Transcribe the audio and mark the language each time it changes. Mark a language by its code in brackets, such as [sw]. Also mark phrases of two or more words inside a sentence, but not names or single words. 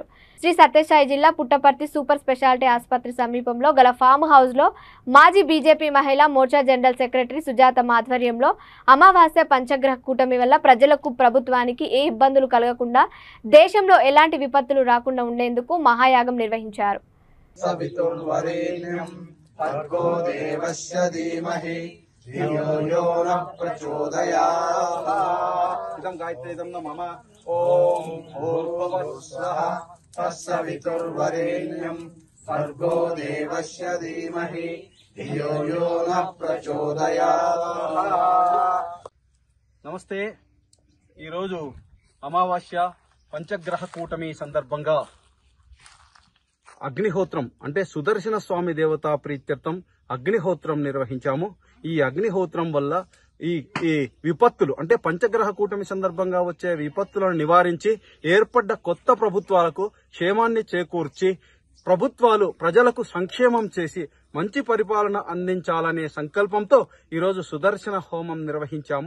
[te] శ్రీ సత్యసాయి జిల్లా పుట్టపర్తి [en] super speciality [te] ఆసుపత్రి సమీపంలో గల [en] farm house [te] లో మాజీ బీజేపీ మహిళా మోర్చా [en] general secretary [te] సుజాత ఆధ్వర్యంలో అమావాస్య పంచగ్రహ కూటమి వల్ల ప్రజలకు, ప్రభుత్వానికి ఏ ఇబ్బందులు కలగకుండా, దేశంలో ఎలాంటి విపత్తులు రాకుండా ఉండేందుకు మహాయాగం నిర్వహించారు. [sa] भर्गो देवस्य धीमहि धियो यो न प्रचोदयात्। इदं गायत्रीदं मम ॐ भूर्भुवस्सुः तत्सवितुर्वरेण्यं भर्गो देवस्य धीमहि धियो यो न प्रचोदयात्। [te] నమస్తే. ఈరోజు అమావాస్య పంచగ్రహ కూటమి సందర్భంగా అగ్నిహోత్రం అంటే సుదర్శన స్వామి దేవతా ప్రీత్యర్థం అగ్నిహోత్రం నిర్వహించాము. ఈ అగ్నిహోత్రం వల్ల ఈ విపత్తులు అంటే పంచగ్రహ కూటమి సందర్భంగా వచ్చే విపత్తులను నివారించి ఏర్పడ్డ కొత్త ప్రభుత్వాలకు క్షేమాన్ని చేకూర్చి ప్రభుత్వాలు ప్రజలకు సంక్షేమం చేసి మంచి పరిపాలన అందించాలనే సంకల్పంతో ఈరోజు సుదర్శన హోమం నిర్వహించాము.